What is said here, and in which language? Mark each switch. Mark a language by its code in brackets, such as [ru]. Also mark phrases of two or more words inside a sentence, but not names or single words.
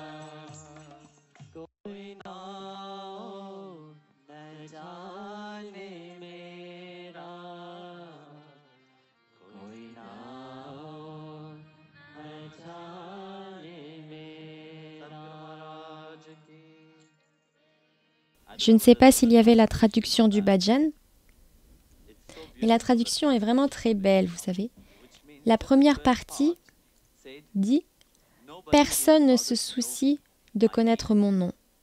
[hi] कोई नाओ न जाने मेरा, कोई नाओ न जाने मेरा। [fr] Je ne sais pas s'il y avait la traduction du bhajan, mais la traduction est vraiment très belle, vous savez. La première partie dit « Personne ne se soucie de connaître mon nom ».